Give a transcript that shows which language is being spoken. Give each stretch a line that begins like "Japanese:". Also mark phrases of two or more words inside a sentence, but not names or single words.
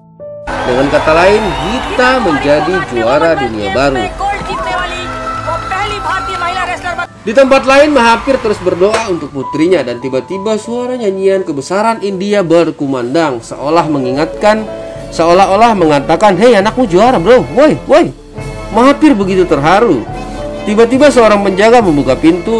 Indonesian: Dengan kata lain, Gita menjadi juara dunia baru.
Hindi: गोल्ड जीतने वाली वो पहली भारतीय महिला रेसलर
Indonesian: Di tempat lain, Mahathir terus berdoa untuk putrinya dan tiba-tiba suara nyanyian kebesaran India berkumandang seolah-olah mengatakan, "Hei, anakmu juara, bro. Woi, woi." Mahathir begitu terharu. Tiba-tiba seorang penjaga membuka pintu.